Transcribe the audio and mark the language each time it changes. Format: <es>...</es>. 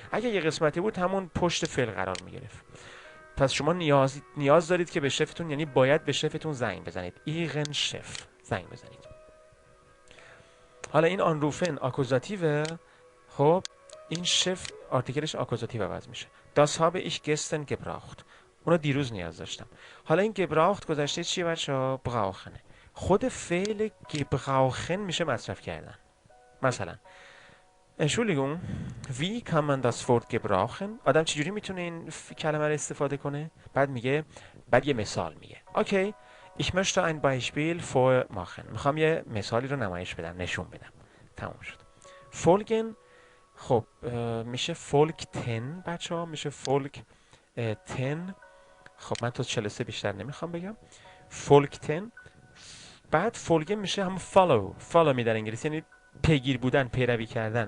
<fa>اگه یه قسمتی بود همون پشت فعل قرار میگرفت. پس شما نیاز دارید که به شفتون، یعنی باید به شفتون زنگ بزنید. ایغن شف زنگ بزنید. حالا این آنروفن آکوزاتیوه. خب این شف آرتیکلش آکوزاتیو عوض میشه.</fa> <de>Das habe ich gestern gebraucht.</de> <fa>اونو دیروز نیاز داشتم. حالا این gebraucht گذشته چیه بچه‌ها؟ brauchen. خود فعل gebrauchen میشه مصرف کردن. مثلا</fa> <de>Entschuldigung, wie kann man das Wort gebrauchen؟</de> <fa>آدم چجوری میتونه این کلمه رو استفاده کنه؟ بعد یه مثال میگه.</fa> <de>اوکی، ich möchte ein Beispiel vormachen.</de> <fa>میخوام یه مثالی رو نمایش بدم، نشون بدم. تموم شد. folgen. خب میشه folgten بچه ها، میشه folgten. خب من تا 43 بیشتر نمیخوام بگم.</fa> <de>folgten.</de> <fa>بعد folgen میشه هم follow می در انگلیسی، یعنی پیگیر بودن، پیروی کردن.</fa>